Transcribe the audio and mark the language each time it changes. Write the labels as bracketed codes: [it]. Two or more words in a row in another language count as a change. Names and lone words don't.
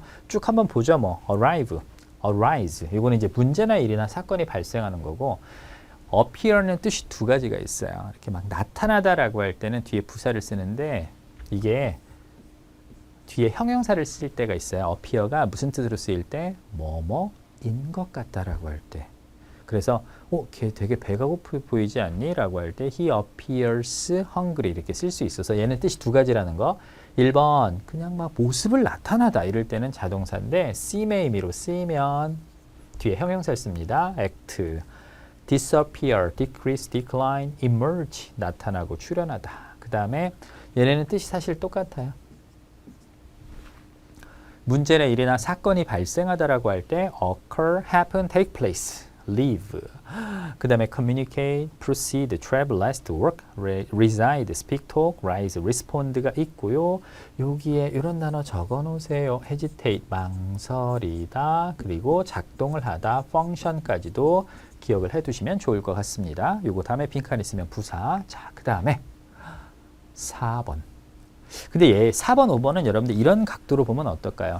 [ko] 쭉 한번 보죠. 뭐 [en] arrive, arise [ko] 이거는 이제 문제나 일이나 사건이 발생하는 거고 appear는 뜻이 두 가지가 있어요. 이렇게 막 나타나다라고 할 때는 뒤에 부사를 쓰는데 이게 뒤에 형용사를 쓸 때가 있어요. appear가 무슨 뜻으로 쓰일 때 뭐뭐인 것 같다라고 할 때. 그래서 걔 되게 배가 고프 보이지 않니? 라고 할 때 [en] he appears hungry [ko] 이렇게 쓸 수 있어서 얘는 뜻이 두 가지라는 거. 1번 그냥 막 모습을 나타나다 이럴 때는 자동사인데 seem 의미로 쓰이면 뒤에 형용사를 씁니다. [en] act, disappear, decrease, decline, emerge [ko] 나타나고 출현하다. 그 다음에 얘네는 뜻이 사실 똑같아요. 문제나 일이나 사건이 발생하다라고 할 때 occur, [en] happen, take place, live. [ko] 그 다음에 [en] communicate, proceed, travel, last, work, reside, speak, talk, rise, [ko] respond가 있고요. 여기에 이런 단어 적어 놓으세요. hesitate, 망설이다. 그리고 작동을 하다, function까지도 기억을 해두시면 좋을 것 같습니다. 요거 다음에 빈칸 있으면 부사. 자, 그 다음에 4번. 근데 얘 4번, 5번은 여러분들 이런 각도로 보면 어떨까요?